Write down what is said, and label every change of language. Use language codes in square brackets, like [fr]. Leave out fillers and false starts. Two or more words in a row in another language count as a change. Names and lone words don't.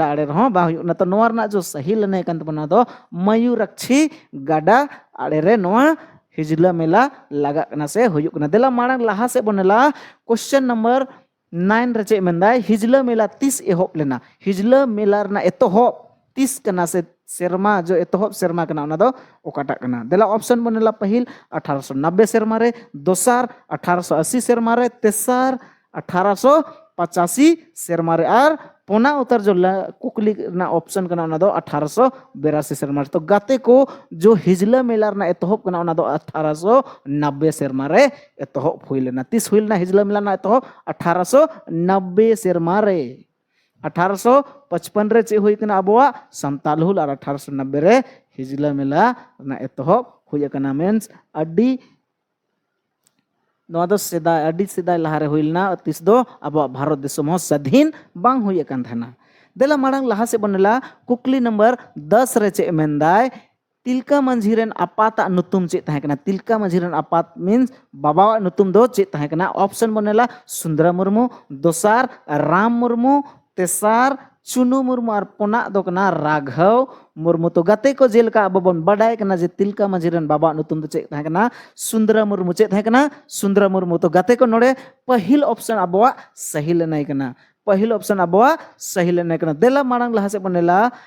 [sat] आड़े रहो बा हुयुक ना तो नोआ रना जो सही लने कन तबना दो मयूरक्षी गाड़ा आड़े रे नोआ हिजला मेला लगा कना से हुयुक कना देला मांग लहा से बनेला [en] question number [sat] 9 रे चे मेंदाय हिजला मेला 30 एहोप लेना हिजला मेला रना एतोहप 30 कना से सेरमा जो एतोहप सेरमा कना ओना दो ओकाटा कना देला ऑप्शन बनेला पहिल 1890 सेरमा रे दोसार 1880 सेरमा रे तेसार 1885 सेरमा रे और पोना उत्तर जो कुकली ना ऑप्शन कना ओना दो 1882 सेरमा रे तो गाते को जो हिजला मेला ना एतोहप कना ओना दो 1890 सेरमा रे एतोहप हुइलेना 30 हुइलना हिजला मेला ना एतोहप 1890 सेरमा रे 1855 रे चे हुई कना अबवा संताल हुल और 1890 रे हिजला मेला ना एतोहप हुई कना मीन्स अड्डी नवा दो सेदाय अड्डी सेदाय लहारे हुइलना 30 दो अबवा भारत देशम हो स्वाधीन बांग हुई कन थाना देला मांग लहा से बनेला कुकली नंबर 10 रे चे मेंदाय तिलका मंझिरेन अपाता नुतुम चे तहे कना तिलका मंझिरेन अपात मीन्स बाबा नुतुम दो चे तहे कना ऑप्शन बनेला सुंदरा मुर्मू दोसार राम मुर्मू तेसार चुनु मुर्मू और पोना दो कना राघव मुर्मू तो गते को जेल का अब बन बडाय कना जे तिलका मंझिरेन बाबा नुतुम दो चे तहे कना सुंदरा मुर्मू चे तहे कना सुंदरा मुर्मू तो गते को नोडे पहिल ऑप्शन अबवा सही लेनाय कना पहिल ऑप्शन अबवा सही लेनाय कना देला मांग लहा से बनेला